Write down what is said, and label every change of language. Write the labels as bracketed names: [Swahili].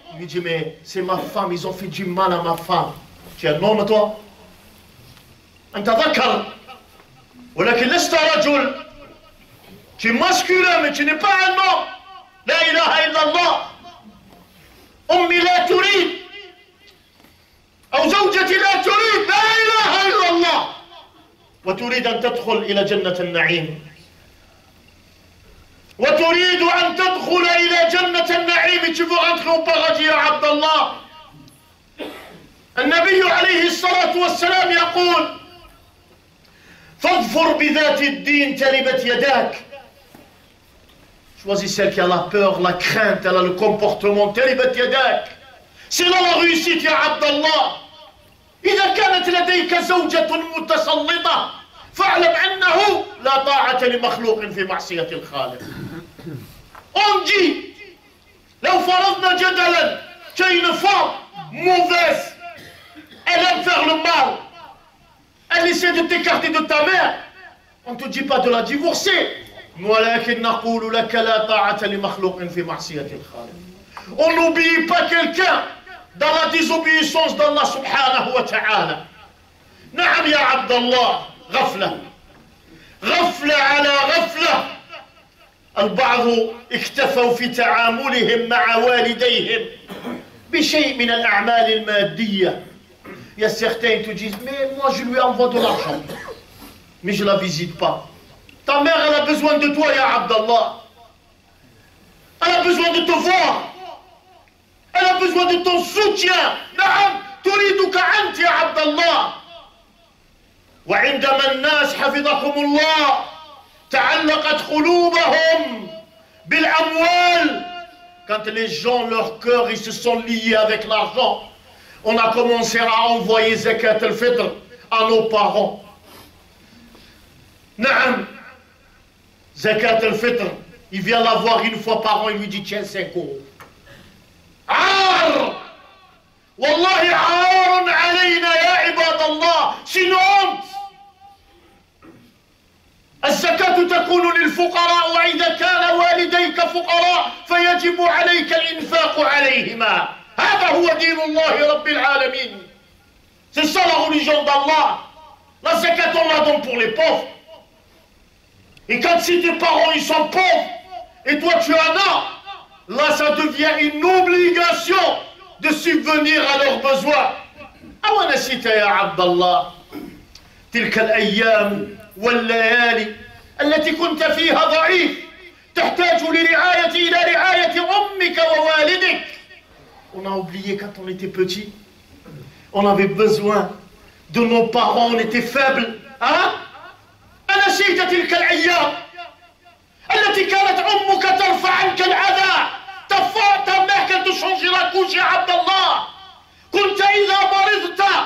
[French] Il lui dit, mais c'est ma femme, ils ont fait du mal à ma femme. Tu es un homme, toi? [Arabic] أنت ذكر ولكن لست رجل. [French] Tu es masculin, mais tu n'es pas un homme. [Arabic] لا إله إلا الله. أمي لا تريد أو زوجتي لا تريد. لا إله إلا الله. وتريد أن تدخل إلى جنة النعيم. وتريد أن تدخل إلى جنة النعيم. [French] Tu veux rentrer au paradis [Arabic] يا عبد الله. النبي عليه الصلاة والسلام يقول فاظفر بذات الدين تربت يداك. [French] Choisis celle qui a la peur, la crainte, elle a le comportement. [Arabic] تربت يداك. [French] C'est là la réussite [Arabic] يا عبد الله. إذا كانت لديك زوجة متسلطة فاعلم أنه لا طاعة لمخلوق في معصية الخالق. [French] On dit, [Arabic] لو فرضنا جدلا [French] tu as une femme mauvaise, elle aime faire le mal, elle essaie de t'écarter de ta mère, on ne te dit pas de la divorcer. [Arabic] ولكن نقول لك لا طاعة لمخلوق في معصية الخالق. [French] On n'oublie pas quelqu'un dans la désobéissance d'Allah subhanahu wa ta'ala. [Arabic] نعم يا عبد الله. غفلة غفلة على غفلة. البعض اكتفوا في تعاملهم مع والديهم بشيء من الأعمال المادية. [French] Il y a certains qui te disent, mais moi je lui envoie de l'argent, mais je ne la visite pas. Ta mère, elle a besoin de toi, [Arabic] ya Abdallah. [French] Elle a besoin de te voir. Elle a besoin de ton soutien. [Arabic] نعم تريدك أنت يا عبد الله. وعندما الناس حفظكم الله تعلقت قلوبهم بالأموال. [French] Quand les gens, leur cœur, ils se sont liés avec l'argent, on a commencé à envoyer zakat al-fitr à nos parents. Naam. Zakat al-fitr, il vient la voir une fois par an, il lui dit tiens 5 euros. [Arabic] Ar! Wallahi arun alayna ya ibadallah. [French] C'est une honte. [Arabic] الزكاة تكون للفقراء وإذا كان والديك فقراء فيجب عليك الإنفاق عليهما. هذا هو دين الله رب العالمين. [French] C'est ça la religion d'Allah. La zakat on la donne pour les pauvres. Et quand si tes parents ils sont pauvres et toi tu en as, là ça devient une obligation de subvenir à leurs besoins. [Arabic] أونسيت يا عبد الله تلك الأيام والليالي التي كنت فيها ضعيف تحتاج لرعاية إلى رعاية أمك ووالدك. [French] On a oublié quand on était petit, on avait besoin de nos parents, on était faibles. Hein? أنا [Arabic] نسيت تلك الأيام التي كانت أمك ترفع عنك الأذى [French] ta mère qu'elle te changeait la couche [Arabic] يا عبد الله كنت إذا مرضت